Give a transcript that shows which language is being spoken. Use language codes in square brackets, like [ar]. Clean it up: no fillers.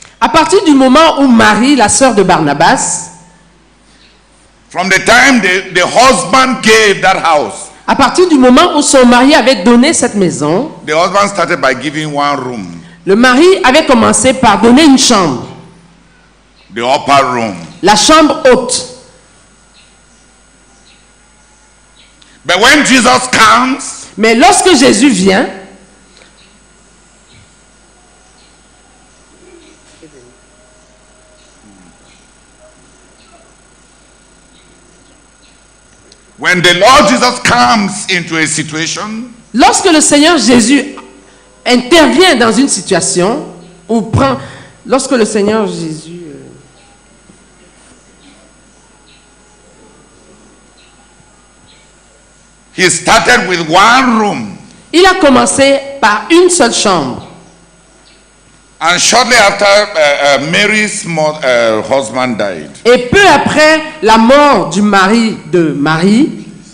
[fr] À partir du moment où Marie, la sœur de Barnabas, [en] from the time the husband gave that house, [fr] à partir du moment où son mari avait donné cette maison, [en] the husband started by giving one room, [fr] le mari avait commencé par donner une chambre, [en] the upper room. [fr] la chambre haute. [en] But when Jesus comes, [fr] Mais lorsque Jésus vient, [en] when the Lord Jesus comes into a situation, [fr] lorsque le Seigneur Jésus intervient dans une situation, ou prend, lorsque le Seigneur Jésus [en] he started with one room. [fr] il a commencé par une seule chambre. [en] And shortly after, Mary's husband died. [fr] Et peu après la mort du mari de Marie,